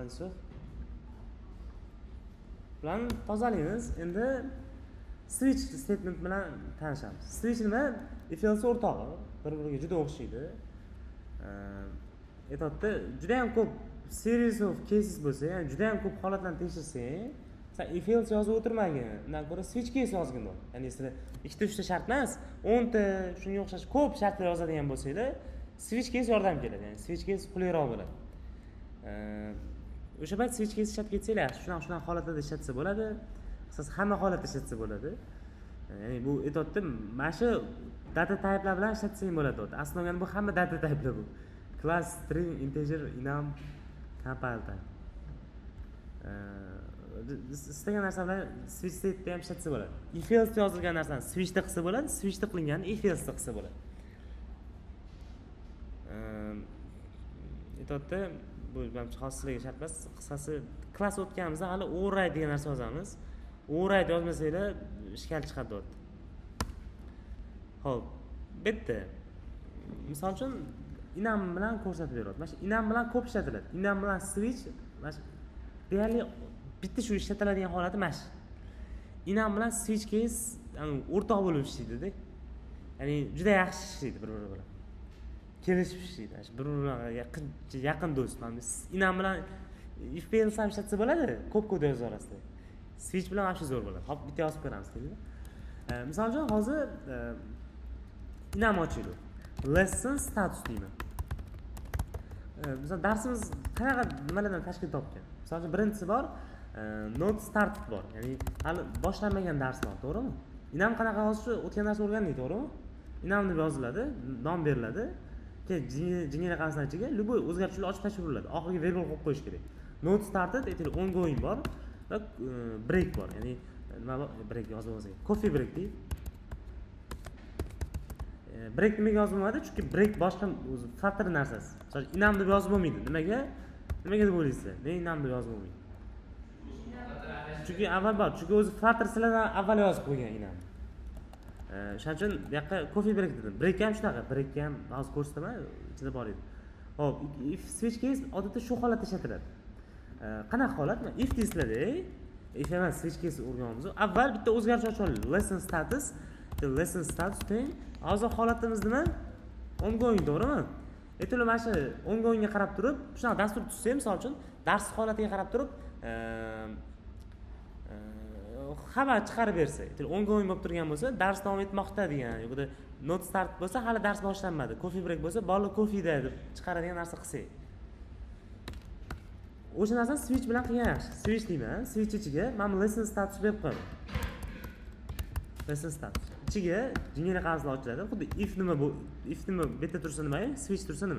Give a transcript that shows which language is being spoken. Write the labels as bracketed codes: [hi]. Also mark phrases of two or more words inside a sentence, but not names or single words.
[uz] muhandisov bilan tozalaymiz. Endi [en] switch statement [uz] bilan tanishamiz. Switch nima? [en] If else [uz] o'rtog'i, bir-biriga juda o'xshaydi. Aytayapti, juda ham ko'p [en] series of cases [uz] bo'lsa, ya'ni juda ham ko'p holatlarni tekshirsang, sen [en] if else [uz] yozib o'tirmagin. Undan ko'ra [en] switch case [uz] yozgin bo'l. Ya'ni sizlar ikkita uchta shart emas, 10 ta shunga o'xshash ko'p shartlar yozadigan bo'lsanglar, [en] switch case [uz] yordam keladi. Ya'ni [en] switch case [uz] qulayroq bo'ladi. O'sha payt [en] switch case [uz] ishlab ketsanglar, shunaqa holatlarda ishlatsa bo'ladi. Siz hamma holatda ishlatsa bo'ladi. Ya'ni bu aytayapti, mana shu [en] data type'lar [uz] bilan ishlatsang bo'ladi. Aslida bu hamma [en] data type'lar [uz] bu. [en] Class, string, integer, enum, compile type. [uz] Istagan narsa bilan [en] switch state'da [uz] ham ishlatsa bo'ladi. [en] If else [uz] yozilgan narsani switch'da qilsa bo'ladi, switch'da qilinganini [en] if else'da [uz] qilsa bo'ladi. Aytayapti, bu menimcha hozir sizlarga shart emas. Qisqasi klass o'tganimizda hali override degan narsa yozamiz. Override yozmasanglar ishkal chiqadi deyapti. Xo'p, bitta. Misol uchun enum bilan ko'rsatib beryapti. Mana shu enum bilan ko'p ishlatiladi. Enum bilan switch mana shu deyarli bitta shu ishlatiladigan holati mana shu. Enum bilan [en] switch case [uz] o'rtoq bo'lib ishlaydi-da. Ya'ni juda yaxshi ishlaydi bir-biri bilan. Kelishib ishlaydi. Bir-biri bilan yaqin do'st. Mana enum bilan [en] if else [uz] ham ishlatsa bo'ladi, ko'p kod yoza olasizlar. Switch bilan ham shu zo'r bo'ladi. Hop, bitta yozib ko'ramiz deydi. Misol uchun hozir enum ochaylik. [en] Lesson status deyman. [uz] Misol darsimiz qanaqa nimalardan tashkil topgan? Misol uchun birinchisi bor, [en] not started [uz] bor. Ya'ni hali boshlanmagan dars bor, to'g'rimi? Enum qanaqa yozishi o'tgan dars o'rgandik, to'g'rimi? Enum deb yoziladi, nom beriladi. Keyin jinera qansidan ichiga любой o'zgartirishlar ochib tashiriladi. Oxirgi variable qo'yib qo'yish kerak. [en] Not started [uz] aytaylik ongoing bor va break bor. Ya'ni nima bor? Break yozib olsak. [en] Coffee break [uz] deydi. Break nimaga yozilmadi? Chunki break boshqa o'zi faktor narsasi. Masalan, enum deb yozib bo'lmaydi. Nimaga? Nimaga deb o'ylaysizlar? Nega enum deb yozib bo'lmaydi? Chunki avval bor. Chunki o'zi faktor sizlardan avval yozib qo'ygan enum. Shuning uchun bu yoqqa [en] coffee break [uz] dedim. Break ham shunaqa. Break ham hozir ko'rsataman, ichida bor edi. Hop, [en] if switch case [uz] odatda shu holatda ishlatiladi. Qanaqa holat? If deysizlar-da, if emas [en] switch case [uz] o'rganamiz. Avval bitta o'zgartirish ochamiz. [en] Lesson status, lesson status teng. [uz] Hozir holatimiz nima? Ongoing, to'g'rimi? Aytaylik, mana shu ongoingga qarab turib, shunaqa dastur tuzsa, misol uchun dars holatiga qarab turib, xabar chiqarib bersa, aytaylik, ongoing bo'lib turgan bo'lsa, dars davom etmoqda degan, yo'qda [en] not start [uz] bo'lsa, hali dars boshlanmadi. [en] Coffee break [uz] bo'lsa, bolalar coffeeda deb chiqaradigan narsa qilsak. O'sha narsani switch bilan qilgan yaxshi. Switch deyman, switch ichiga mana [en] lesson status [uz] deb qo'yaman. [en] Lesson status. [uz] Ichiga jinera qansidan ochiladi. Xuddi if nima bu, if nima beta tursa nima, switch tursa nima.